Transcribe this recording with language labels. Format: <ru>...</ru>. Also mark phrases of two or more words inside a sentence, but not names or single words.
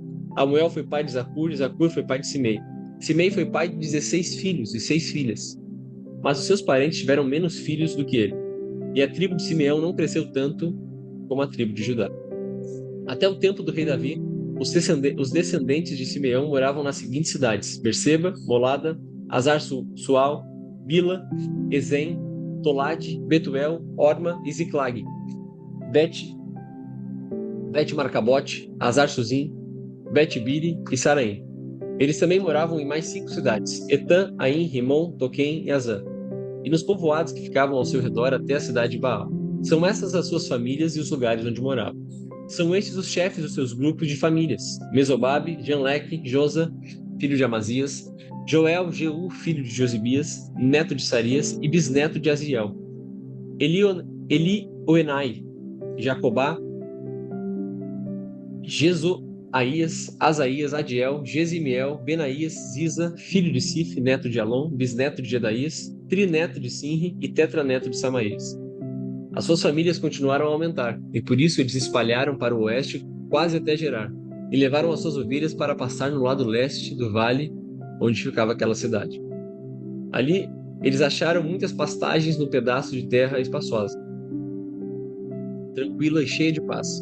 <pt>Amuel foi pai de Zacur, e Zacur foi pai de Simei. Simei foi pai de 16 filhos e 6 filhas. Mas os seus parentes tiveram menos filhos do que ele. E a tribo de Simeão não cresceu tanto como a tribo de Judá. Até o tempo do rei Davi, os descendentes de Simeão moravam nas seguintes cidades: Berseba, Molada, Azar-Sual, Bila, Ezem, Tolade, Betuel, Orma e Ziclag, Bet-Marcabote, Azar-Suzim, Bet-Biri e Saraim. Eles também moravam em mais 5 cidades: Etã, Aim, Rimon, Toquém e Azã, e nos povoados que ficavam ao seu redor até a cidade de Baal. São essas as suas famílias e os lugares onde moravam. São estes os chefes dos seus grupos de famílias: Mesobabe, Janleque, Josa, filho de Amazias, Joel, Jeú, filho de Josibias, neto de Sarias e bisneto de Aziel, Elioenai, Jacobá, Jezoaías, Asaías, Adiel, Gesimiel, Benaías, Ziza, filho de Sif, neto de Alon, bisneto de Jedaías, trineto de Sinri e tetraneto de Samaías. As suas famílias continuaram a aumentar, e por isso eles se espalharam para o oeste quase até Gerar, e levaram as suas ovelhas para pastar no lado leste do vale onde ficava aquela cidade. Ali, eles acharam muitas pastagens no pedaço de terra espaçosa, tranquila e cheia de paz.</pt>